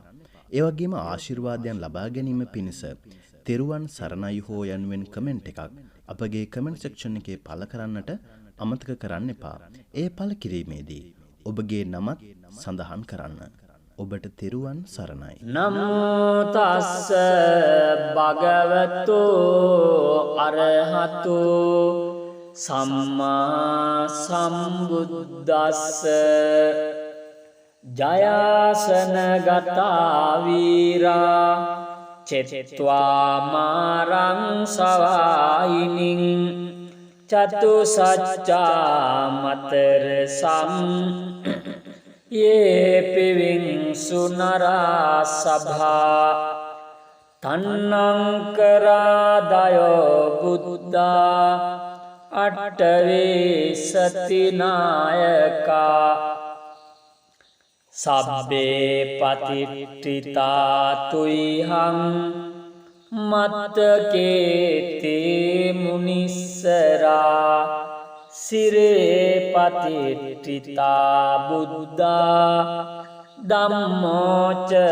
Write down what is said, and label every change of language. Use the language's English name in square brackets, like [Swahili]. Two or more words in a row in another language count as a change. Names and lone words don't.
[Sinhala] ඒ වගේම ආශිර්වාදයන් ලබා ගැනීම පිණිස තෙරුවන් සරණයි හෝ යනුවෙන් කමෙන්ට් එකක් අපගේ කමෙන්ට් සෙක්ෂන් එකේ පළ කරන්නට අමතක කරන්න එපා. ඒ පළ කිරීමේදී ඔබගේ නමත් සඳහන් කරන්න. ඔබට තෙරුවන් සරණයි. [Pali] නමෝ තස්ස භගවතු අරහතු සම්මා සම්බුද්දස්ස ජයාසන ගතා වීරා චෙත්වා මාරං සවායිනින් චතු සච්චා මතර සම් යේ පිවින් සුනරා සභා තන්නං කරාදයෝ බුද්ධා අට්ඨවේ සතිනායකා සබ්බේ පතිට්ඨිතා තුයිහං මත්තකේතේ මුනිස්සරා සිරේ පතිට්ඨිතා බුද්ධා ධම්මෝච